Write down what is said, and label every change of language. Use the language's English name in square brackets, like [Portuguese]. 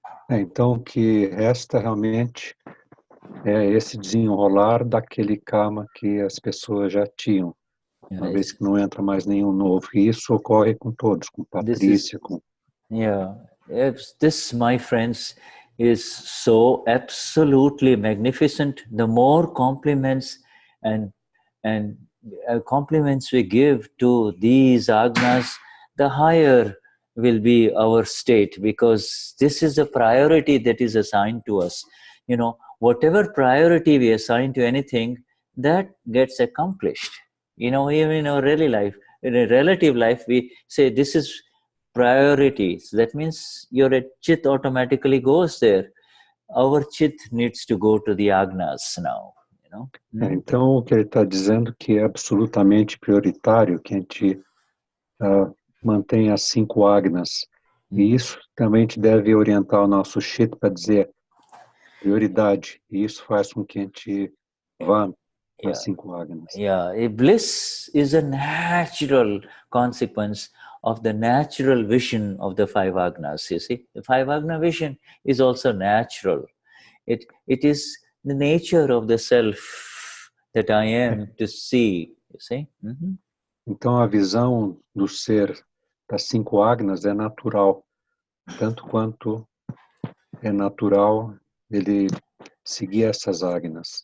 [Portuguese] Então, o que resta realmente é esse desenrolar daquele karma que as pessoas já tinham. uma vez que não entra mais nenhum novo. E isso ocorre com todos, com Patrícia, com... [English] Yeah, this, my friends, is so absolutely magnificent. The more compliments and compliments we give to these agnas, the higher will be our state, because this is a priority that is assigned to us. You know, whatever priority we assign to anything, that gets accomplished. You know, even in our relative life, we say this is priorities. That means your chit automatically goes there. Our chit needs to go to the agnas now. You know? [Portuguese] Então, o que ele está dizendo que é absolutamente prioritário que a gente mantenha as 5 agnas. E isso também te deve orientar o nosso chit para dizer prioridade. E isso faz com que a gente vá para as 5 agnas. [English] Yeah, bliss is a natural consequence of the natural vision of the 5 agnas. You see, the 5 agna vision is also natural. It is the nature of the self that I am to see. You see. [Portuguese] Então a visão do ser das 5 agnas é natural, tanto quanto é natural ele seguir essas agnas.